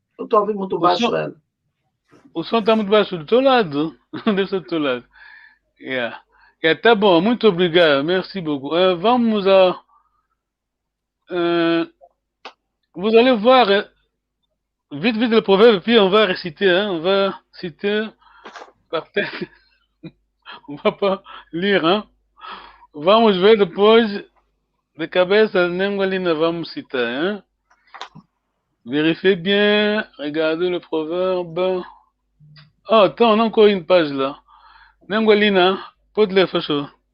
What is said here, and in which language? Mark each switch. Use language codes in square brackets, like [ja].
[pt] Eu tô ouvindo muito baixo ela. O som tá muito baixo do teu lado. Desse do teu lado. Yeah. Yeah, tá bom, muito obrigado. [fr] Merci beaucoup. [pt] Vamos a... [fr] vous allez voir vite le proverbe, puis on va réciter, hein, on va citer par tête. On va pas lire, hein. [pt] Vamos ver depois de cabeça, Nengolina vamos citar, hein. [fr] Vérifiez bien, regardez le proverbe. Oh, attends, on a encore une page là. [pt] Nengolina, pode ler, faz favor.